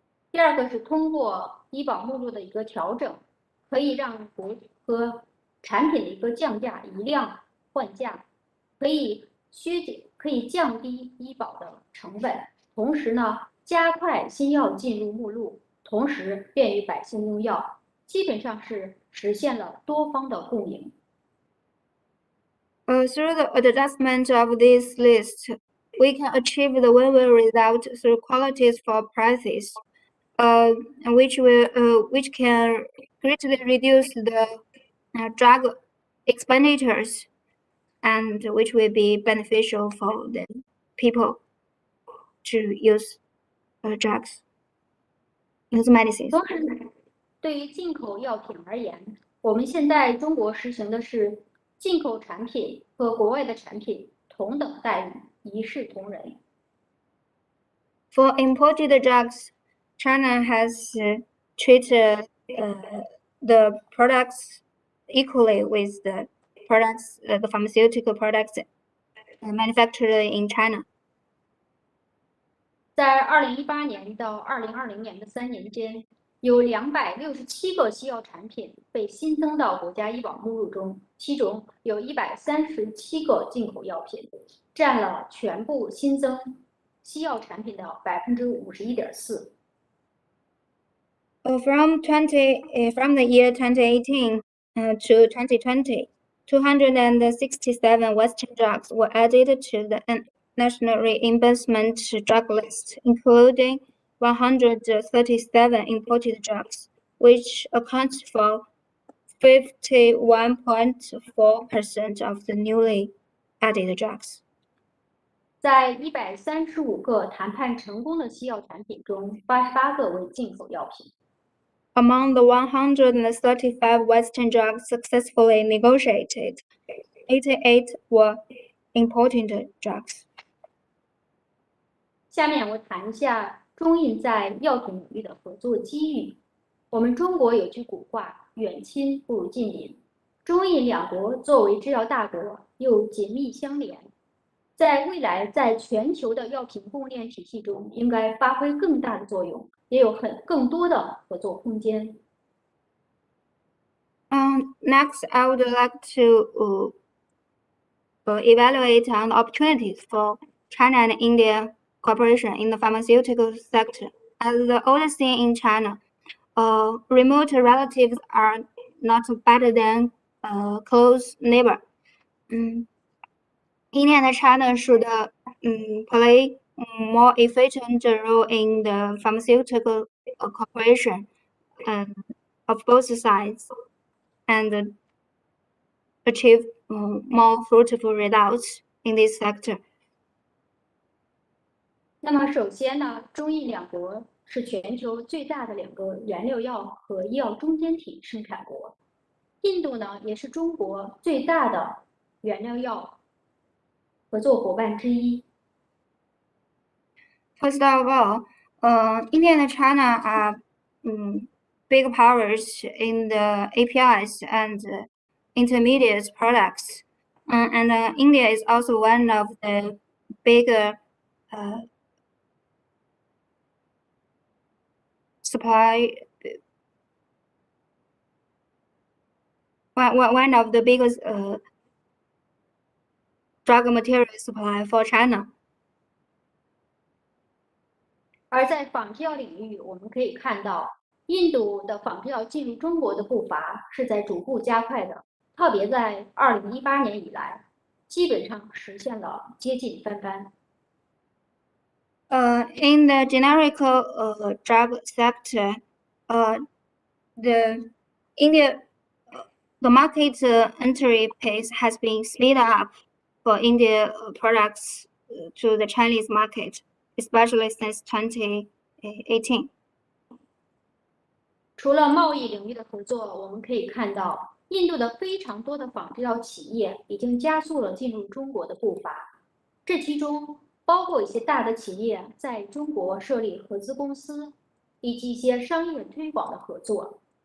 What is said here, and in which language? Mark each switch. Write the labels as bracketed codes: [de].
[zh] 第二个是通过医保目录的一个调整，可以让和产品的一个降价，以量换价，可以降低医保的成本，同时呢，加快新药进入目录，同时便于百姓用药，基本上是实现了多方的共赢。 [en] Through the adjustment of this list, we can achieve the win-win result through qualities for prices, which can greatly reduce the drug expenditures, and which will be beneficial for the people to use drugs, use medicines. [zh] 同时，对于进口药品而言，我们现在中国实行的是进口产品和国外的产品同等待遇，一视同仁。 [en] For imported drugs, China has treated the products equally with the products, the pharmaceutical products manufactured in China. [zh] 在2018年到2020年的3年间，有267个西药产品被新增到国家医保目录中，其中有137个进口药品，占了全部新增西药产品的51.4%。 [en] From the year 2018 to 2020, 267 Western drugs were added to the national reimbursement drug list, including 137 imported drugs, which accounts for 51.4% of the newly added drugs. [zh] 在135个谈判成功的西药产品中，88个为进口药品。 [en] Among the 135 Western drugs successfully negotiated, 88 were imported drugs. [zh] 下面我谈一下中印在药品领域的合作机遇。我们中国有句古话：“远亲不如近邻”。中印两国作为制药大国，又紧密相连，在未来在全球的药品供应链体系中，应该发挥更大的作用，也有更多的合作空间。 [en] Next, I would like to evaluate on opportunities for China and India cooperation in the pharmaceutical sector. As the oldest thing in China, remote relatives are not better than close neighbor. India and China should play more efficient role in the pharmaceutical cooperation of both sides and achieve more fruitful results in this sector. [zh] 那么首先呢，中印两国是全球最大的两个原料药和医药中间体生产国。印度呢，也是中国最大的原料药合作伙伴之一。 [en] First of all, India and China are big powers in the APIs and intermediate products, and India is also one of the bigger supply. One of the biggest drug material supply for China. [zh] 而在仿制药领域，我们可以看到，印度的仿制药进入中国的步伐是在逐步加快的，特别在2018年以来，基本上实现了接近翻番。 [en] In the generic drug sector, the market entry pace has been speed up for India products to the Chinese market, especially since 2018. [zh] 除了贸易领域的合作，我们可以看到，印度的非常多的仿制药企业已经加速了进入中国的步伐。这其中包括一些大的企业在中国设立合资公司，以及一些商业推广的合作。